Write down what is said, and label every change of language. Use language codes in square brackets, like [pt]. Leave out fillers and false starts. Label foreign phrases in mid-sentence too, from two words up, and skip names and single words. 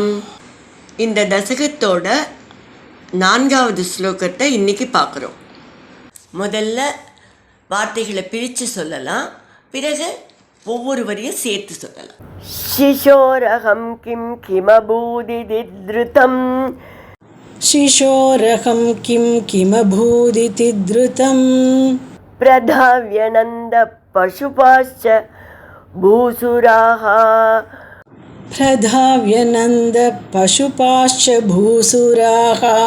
[ta] இந்த தசகத்தோட 4வது ஸ்லோகத்தை இன்னைக்கு பார்க்குறோம். முதல்ல வார்த்தைகளை பிரித்து சொல்லலாம், பிறகு ஒவ்வொரு வரியும் சேர்த்து சொல்லலாம். [sa] शिशोरहम् किम् किमभूदितिधृतम् शिशोरहं किं किमभूदिति धृतं प्रधाव्यनन्द पशुपाश्च भूसुराः प्रधाव्यनन्द पशुपाश्च भूसुराः